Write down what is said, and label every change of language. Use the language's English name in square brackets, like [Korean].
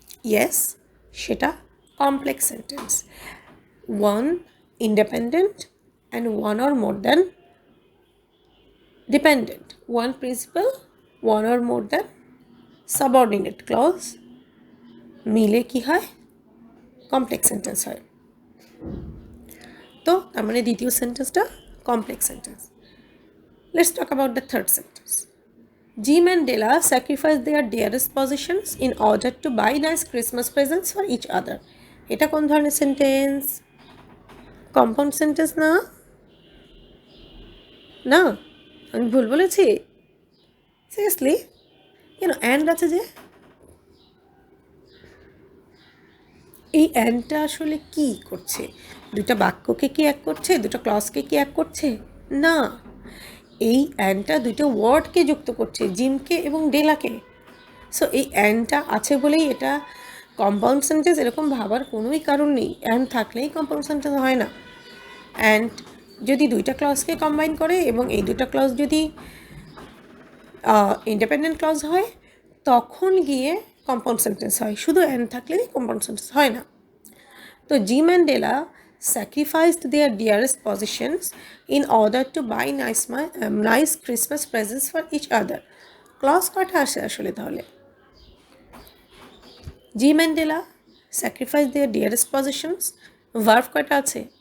[English] yes, [Bangla] সেটা [English] Complex sentence. One independent and one or more than dependent, one principal one or more than subordinate clause [Bangla] মিলে কি হয়? [English] Complex sentence হয়। [Bangla] তো তার মানে দ্বিতীয় [English] সেন্টেন্সটা complex sentence. Let's talk about the third sentence. Jim and Della sacrificed their dearest possessions in order to buy nice Christmas presents for each other. [Bangla] এটা কোন ধরনের সেন্টেন্স? কম্পাউন্ড সেন্টেন্স না? না, আমি ভুল বলেছি? সিরিয়াসলি? কেন অ্যান্ড আছে যে? এই অ্যান্ডটা আসলে কি করছে? দুটা বাক্যকে কি এক করছে? দুটো ক্লজকে কি এক করছে? না, এই অ্যান্ডটা দুটো ওয়ার্ডকে যুক্ত করছে, জিমকে এবং ডেলাকে। সো এই অ্যান্ডটা আছে বলেই এটা কম্পাউন্ড সেন্টেন্স এরকম ভাবার কোনোই কারণ নেই। অ্যান্ড থাকলেই কম্পাউন্ড সেন্টেন্স হয় না। অ্যান্ড যদি দুইটা ক্লজকে কম্বাইন করে এবং এই দুটা ক্লজ যদি ইন্ডিপেন্ডেন্ট ক্লজ হয়, তখন গিয়ে কম্পাউন্ড সেন্টেন্স হয়। শুধু অ্যান্ড থাকলেই কম্পাউন্ড সেন্টেন্স হয় না। [English] তো Jim and Della sacrificed their dearest possessions in order to buy nice Christmas presents for each other. [Bangla] Clause কটা আসে আসলে তাহলে? Gym and de la [English] sacrificed their dearest possessions, [Bangla] verb কয়টা আছে?